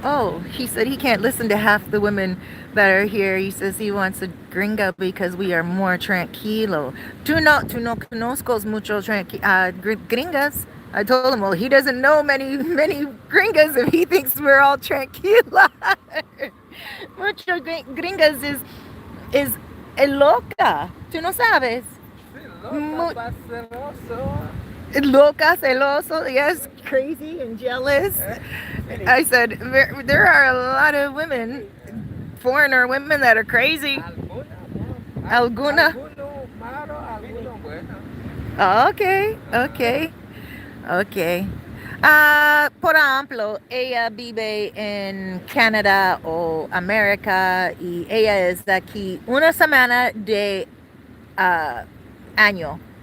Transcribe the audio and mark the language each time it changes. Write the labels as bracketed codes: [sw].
[en] Oh, he said he can't listen to half the women that are here. He says he wants a gringa because we are more tranquilo. [es] Tú no conozcos mucho gringas. [en] I told him, well, he doesn't know many gringas if he thinks we're all tranquila. [es] Mucho gringas is loca. Tú no sabes. Sí, Mu- loca, celoso. Loca, celoso, [en] yes, crazy and jealous. I said, there are a lot of women, foreigner women that are crazy. [es] Alguna? Alguno malo, alguno bueno. Okay, okay, okay. Por ejemplo, ella vive en Canadá o América y ella es aquí una semana de año.